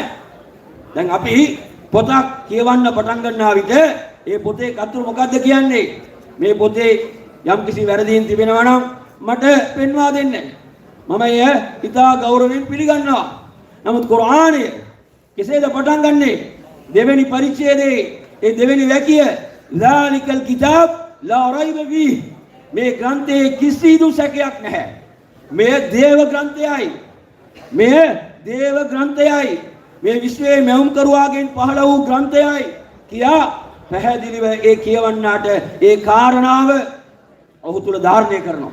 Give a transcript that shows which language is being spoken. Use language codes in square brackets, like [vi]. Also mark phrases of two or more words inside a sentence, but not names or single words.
[si] දැන් අපි පොතක් කියවන්න පටන් ගන්නා විට ඒ පොතේ කතුරු මොකද්ද කියන්නේ? මේ පොතේ යම් කිසි වැරදීන් තිබෙනවා නම් මට පෙන්වා දෙන්න. මම එය ඉතා ගෞරවයෙන් පිළිගන්නවා. නමුත් කුර්ආනය කෙසේද පටන් ගන්නේ? දෙවෙනි පරිච්ඡේදයේ ඒ දෙවෙනි වැකිය [ar] ذَلِكَ الْكِتَابُ لَا رَيْبَ فِيهِ [si] මේ ග්‍රන්ථයේ කිසිදු සැකයක් නැහැ. මේ දේව ග්‍රන්ථයයි. මේ දේව ග්‍රන්ථයයි. මේ විශ්වයේ මෙවුම් කරුවාගෙන් පහළ වූ ග්‍රන්ථයයි කියා පැහැදිලිව ඒ කියවන්නාට ඒ කාරණාව ඔහු තුල ධාරණය කරනවා.